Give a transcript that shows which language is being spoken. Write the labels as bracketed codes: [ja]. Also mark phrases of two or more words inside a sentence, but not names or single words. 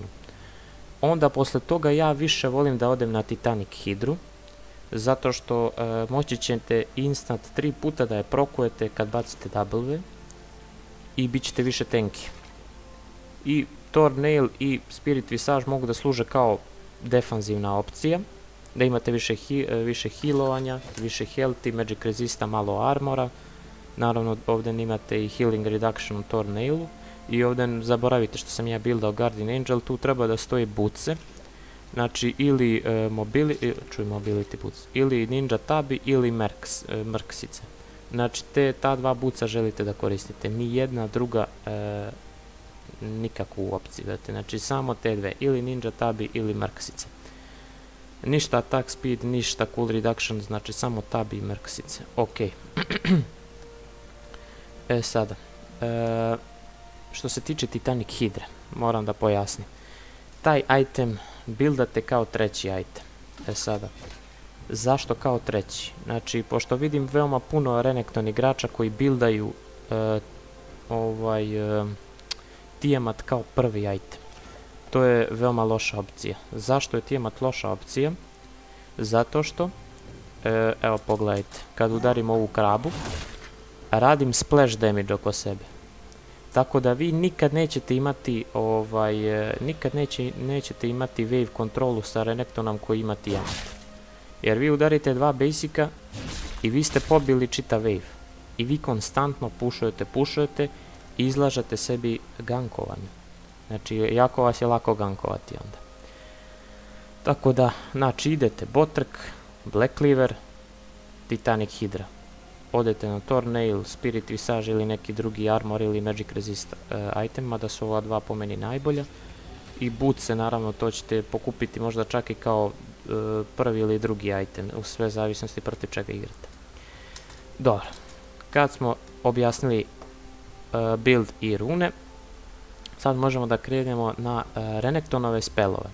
[sr] Onda, posle toga, ja više volim da odem na Titanic Hydru, zato što moći ćete instant 3 puta da je prokujete kad bacite W i bit ćete više tanky. I Tornail i Spirit Visage mogu da služe kao defanzivna opcija, da imate više healovanja, više healthy, [en] magic resista, [sr] malo armora. Naravno ovdje imate i [en] healing reduction [sr] u Tornailu i ovdje zaboravite što sam ja buildao Guardian Angel, tu treba da stoji buce, znači ili [en] mobility boots, [sr] ili ninja tabi ili mrksice. Znači ta dva buca želite da koristite, ni jedna druga nikakvu opciju, znači samo te dve, ili ninja tabi ili mrksice. Ništa [en] attack speed, [sr] ništa [en] cool reduction, [sr] znači samo tabi i mrksice. Ok. Sada, što se tiče Titanic Hydre, moram da pojasnim. Taj item buildate kao treći item. Sada, zašto kao treći? Znači, pošto vidim veoma puno Renekton igrača koji buildaju Tiamat kao prvi item. To je veoma loša opcija. Zašto je Tiamat loša opcija? Zato što, evo pogledajte, kad udarim ovu krabu, radim [en] splash damage [sr] oko sebe. Tako da vi nikad nećete imati nećete imati wave kontrolu sa Renektonom koji ima Tiamat. Jer vi udarite 2 basica i vi ste pobili čitav wave. I vi konstantno pušujete i izlažete sebi gankovanju. Znači, jako vas je lako gankovati onda. Tako da, znači, idete Botrk, Black Cleaver, Titanic Hydra. Odete na Tornail, Spirit Visage ili neki drugi armor ili [en] magic resist item, [sr] mada su ova dva po meni najbolja. I buce, naravno, to ćete pokupiti možda čak i kao prvi ili drugi item, u sve zavisnosti protiv čega igrate. Dobro, kad smo objasnili build i rune, sad možemo da krenemo na Renektonove spelove.